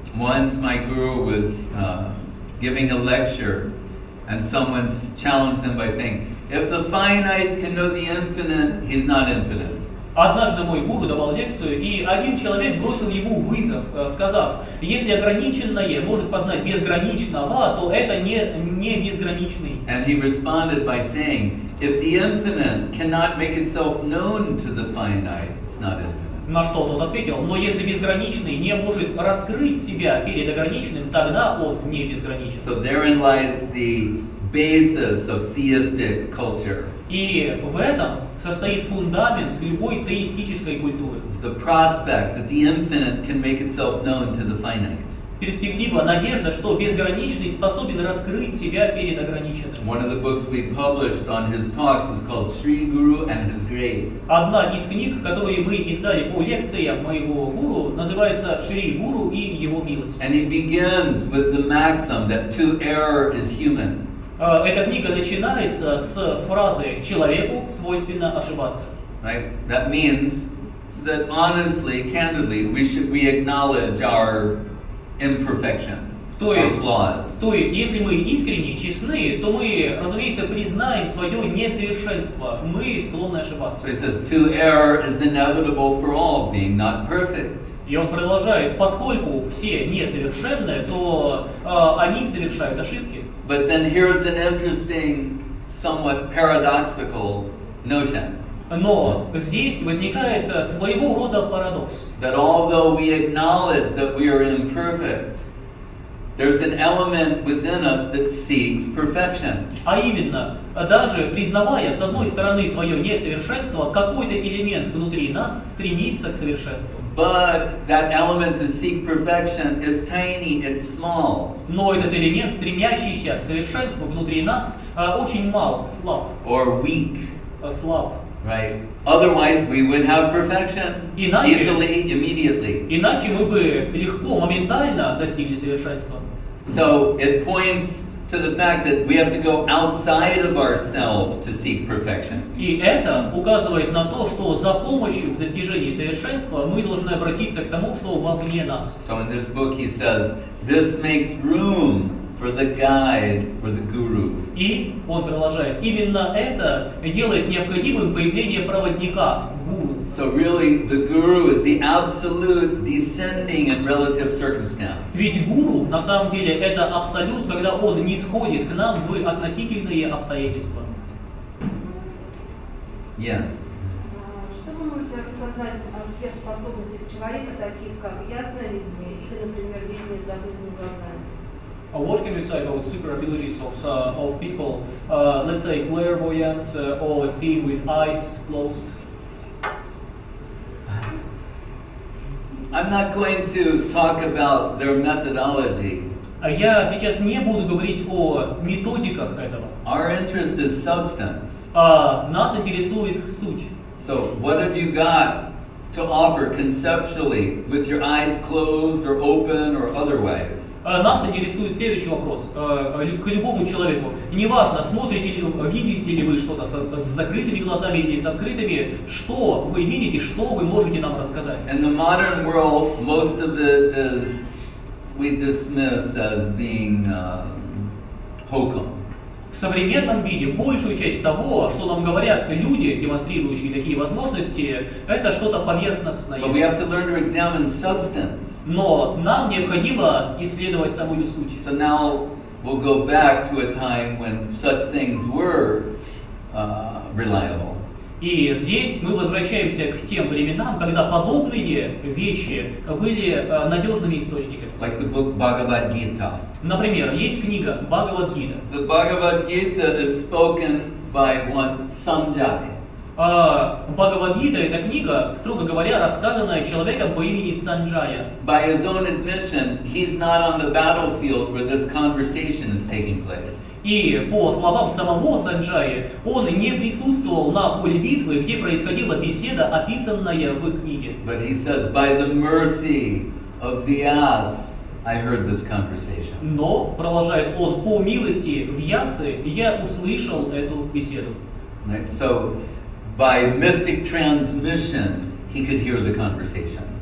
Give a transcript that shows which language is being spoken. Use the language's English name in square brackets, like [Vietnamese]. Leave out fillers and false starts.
[English] Once my guru was giving a lecture, and someone challenged him by saying, "If the finite can know the infinite, he's not infinite." [Russian] Однажды мой гуру давал лекцию, и один человек бросил ему вызов, сказав, если ограниченное может познать безграничного, то это не безграничный. [English] And he responded by saying, if the infinite cannot make itself known to the finite, it's not infinite. [Russian] На что тот ответил, но если безграничный не может раскрыть себя перед ограниченным, тогда он не безграничен. [English] So therein lies the basis of theistic culture. [Russian] И в этом состоит фундамент любой теистической культуры. [English] The prospect that the infinite can make itself known to the finite. [Russian] Перспектива, надежда, что безграничный способен раскрыть себя перед ограниченным. [English] One of the books we published on his talks is called Sri Guru and His Grace. [Russian] Одна из книг, которые мы издали по лекциям моего гуру, называется «Шри Гуру и его милость». [English] And it begins with the maxim that to err is human. [Russian] Эта книга начинается с фразы «человеку свойственно ошибаться». [English] Right? That means that honestly, candidly, we acknowledge our imperfection, our flaws. [Russian] То есть, если мы искренне, честны, то мы, разумеется, признаем свое несовершенство. Мы склонны ошибаться. [English] So it says, to err is inevitable for all, being not perfect. [Russian] И он продолжает, поскольку все несовершенны, то они совершают ошибки. [English] But then here's an interesting, somewhat paradoxical notion. [Russian] Но здесь возникает своего рода парадокс. [English] That although we acknowledge that we are imperfect, there's an element within us that seeks perfection. [Russian] А именно, даже признавая с одной стороны свое несовершенство, какой-то элемент внутри нас стремится к совершенству. [English] But that element to seek perfection is tiny, it's small. [Russian] Но этот элемент, стремящийся к совершенству внутри нас, очень мал, слаб. [English] Or weak. [Russian] Слаб. [English] Right? Otherwise we would have perfection easily, immediately. [Russian] Иначе мы бы легко, моментально достигли совершенства. [English] So it points to the fact that we have to go outside of ourselves to seek perfection. [Russian] И это указывает на то, что за помощью в достижении совершенства мы должны обратиться к тому, что вовне нас. [English] So in this book he says, this makes room for the guide or the guru. [Russian] И он продолжает, именно это делает необходимым появление проводника, гуру. [English] So really the guru is the absolute descending in relative circumstance. [Russian] Ведь гуру на самом деле это абсолют, когда он не сходит к нам в относительные обстоятельства. [English] Yes. [Russian] Что вы можете рассказать о сверхспособностях человека, таких как ясное видение или, например, видение с закрытыми глазами? [English] What can you say about super abilities of people, let's say clairvoyance or seeing with eyes closed? I'm not going to talk about their methodology. [Russian] Я сейчас не буду говорить о методиках этого. [English] Our interest is substance. [Russian] Нас интересует суть. [English] So what have you got to offer conceptually with your eyes closed or open or otherwise? [Russian] Нас интересует следующий вопрос к любому человеку. Неважно, смотрите ли, видите ли вы что-то с закрытыми глазами или с открытыми, что вы видите, что вы можете нам рассказать. [English] In the modern world, most of it is we dismiss as being hokum. [Russian] В современном виде большую часть того, что нам говорят люди, демонстрирующие такие возможности, это что-то поверхностное. [English] But we have to learn to examine substance. [Russian] Но нам необходимо исследовать самую суть. [English] So now we'll go back to a time when such things were reliable. [Russian] И здесь мы возвращаемся к тем временам, когда подобные вещи были надежными источниками. [English] Like the book Bhagavad Gita. [Russian] Например, есть книга Бхагавад-гита. [English] The Bhagavad Gita is spoken by one Sanjay. [Russian] Бхагавад-гита — это книга, строго говоря, рассказанная человеком по имени Санджая. [English] By his own admission, he's not on the battlefield where this conversation is taking place. [Russian] И по словам самого Санджаи, он не присутствовал на поле битвы, где происходила беседа, описанная в книге. [English] But he says, by the mercy of Vyas, I heard this conversation. [Russian] Но, продолжает он, по милости Вьясы я услышал эту беседу. [English] Right? So, by mystic transmission, he could hear the conversation.